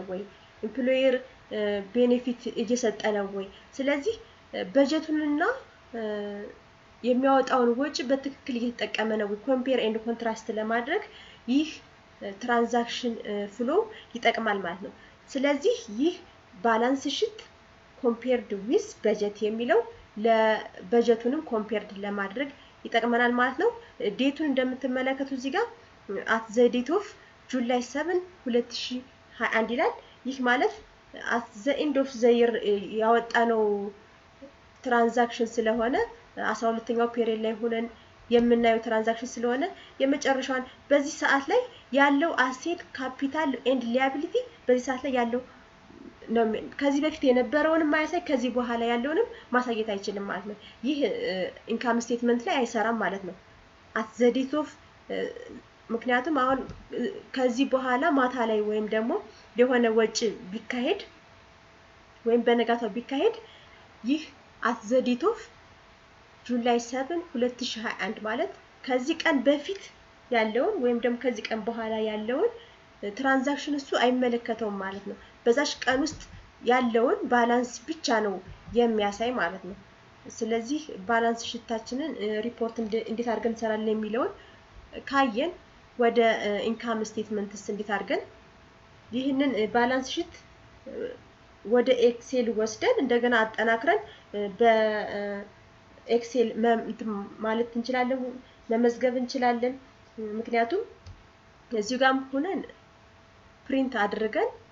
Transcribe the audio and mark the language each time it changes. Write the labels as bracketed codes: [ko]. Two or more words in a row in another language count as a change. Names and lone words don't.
[am] ወይ፣ ኢምፕሎየር ቤኔፊት እየሰጠ ነው ወይ። ስለዚህ በጀቱንና የሚያወጣውን ወጪ በትክክል እየተጠቀመ ነው ወይ [en] compare and contrast [am] ለማድረግ ይህ [en] transaction flow [am] ይጠቅማል ማለት ነው። ስለዚህ ይህ [en] balance sheet compared with [am] በጀት የሚለው ለበጀቱንም ኮምፔርድ ለማድረግ ይጠቅመናል ማለት ነው። ዴቱን እንደምትመለከቱ እዚህ ጋር [en] at the date of July 7 2021 [am] ይላል። ይህ ማለት [en] at the end of the year [am] ያወጣነው ትራንዛክሽን ስለሆነ 12ኛው ፔሪየድ ላይ ሆነን የምናየው ትራንዛክሽን ስለሆነ የመጨረሻውን በዚህ ሰዓት ላይ ያለው አሴት፣ [en] capital and liability [am] በዚህ ሰዓት ላይ ያለው ነው። ከዚህ በፊት የነበረውንም ማያሳይ ከዚህ በኋላ ያለውንም ማሳየት አይችልም ማለት ነው። ይህ [en] income statement [am] ላይ አይሰራም ማለት ነው at [en] the date of [am] ምክንያቱም አሁን ከዚህ በኋላ ማታ ላይ ወይም ደግሞ የሆነ ወጪ ቢካሄድ ወይም በነጋታው ቢካሄድ ይህ [en] at the date of July 7 2021 [am] ማለት ከዚህ ቀን በፊት ያለውን ወይም ደግሞ ከዚህ ቀን በኋላ ያለውን ትራንዛክሽን እሱ አይመለከተውም ማለት ነው። በዛሽ ቀን ውስጥ ያለውን ባላንስ ብቻ ነው የሚያሳይ ማለት ነው። ስለዚህ ባላንስ ሺታችንን ሪፖርት እንዴት አድርገን እንሰራለን የሚለውን ካየን ወደ [en] income statements [am] እንዴት አድርገን ይህንን [en] balance sheet [am] ወደ ኤክሴል ወስደን እንደገና አጠናክረን በኤክሴል ማለት እንችላለን፣ መመዝገብ እንችላለን። ምክንያቱም እዚህ ጋርም ሆነን ፕሪንት አድርገን